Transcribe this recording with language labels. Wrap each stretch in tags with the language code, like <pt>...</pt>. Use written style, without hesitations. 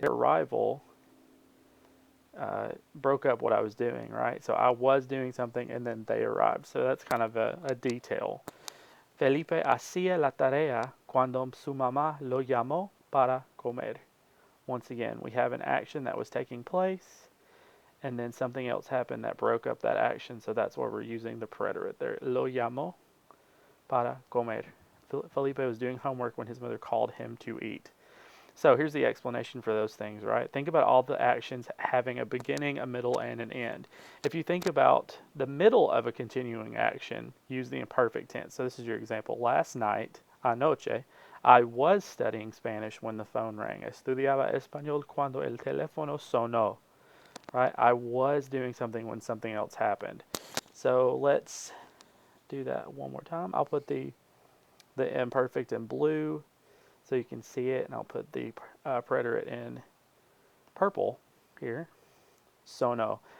<en>Their arrival broke up what I was doing, right? So I was doing something and then they arrived. So that's kind of a detail.</en> <es>Felipe hacía la tarea cuando su mamá lo llamó para comer.</es> <en>Once again, we have an action that was taking place and then something else happened that broke up that action. So that's why we're using the preterite there.</en> <es>Lo llamó para comer.</es> <en>Felipe was doing homework when his mother called him to eat. So here's the explanation for those things, right? Think about all the actions having a beginning, a middle, and an end. If you think about the middle of a continuing action, use the imperfect tense. So this is your example. Last night, anoche, I was studying Spanish when the phone rang.</en> <es>Estudiaba español cuando el teléfono sonó.</es> <en>Right? I was doing something when something else happened. So let's do that one more time. I'll put the imperfect in blue so you can see it, and I'll put the preterite in purple here. Sono.</en>